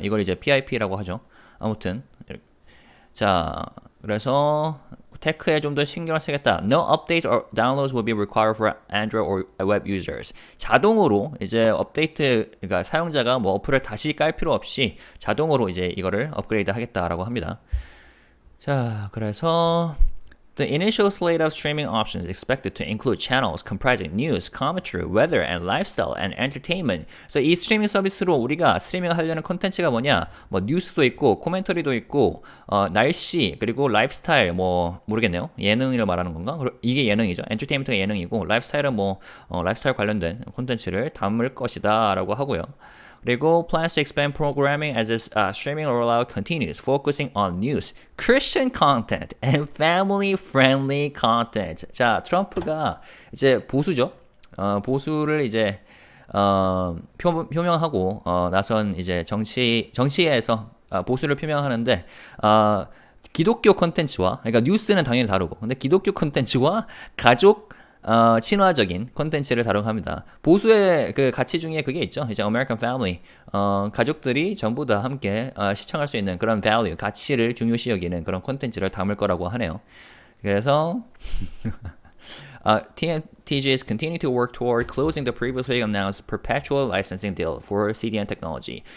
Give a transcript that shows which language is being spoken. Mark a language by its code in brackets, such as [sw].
[ko] 이걸 이제 PIP라고 하죠. 아무튼 자, 그래서 테크에 좀 더 신경을 쓰겠다. [en] No updates or downloads will be required for Android or web users. [ko] 자동으로 이제 업데이트, 그러니까 사용자가 뭐 어플을 다시 깔 필요 없이 자동으로 이제 이거를 업그레이드 하겠다라고 합니다. 자, 그래서 [en] The initial slate of streaming options is expected to include channels comprising news, commentary, weather, and lifestyle and entertainment. [ko] 그래서 이 스트리밍 서비스로 우리가 스트리밍을 하려는 콘텐츠가 뭐냐? 뭐 뉴스도 있고, 코멘터리도 있고, 날씨 그리고 라이프스타일 뭐 모르겠네요. 예능을 말하는 건가? 이게 예능이죠. 엔터테인먼트가 예능이고, 라이프스타일은 뭐 라이프스타일 관련된 콘텐츠를 담을 것이다라고 하고요. 그리고 [en] plans to expand programming as its streaming rollout continues, focusing on news, Christian content, and family-friendly content. [ko] 자, 트럼프가 이제 보수죠. 보수를 이제 표명하고 나선 이제 정치에서 보수를 표명하는데 기독교 콘텐츠와, 그러니까 뉴스는 당연히 다르고, 근데 기독교 콘텐츠와 가족 친화적인 콘텐츠를 다뤄갑니다. 보수의 그 가치 중에 그게 있죠. 이제 American Family, 가족들이 전부 다 함께 시청할 수 있는 그런 value, 가치를 중요시 여기는 그런 콘텐츠를 담을 거라고 하네요. 그래서 [en] TNTG is continuing to work toward closing the previously announced perpetual licensing deal for CDN technology.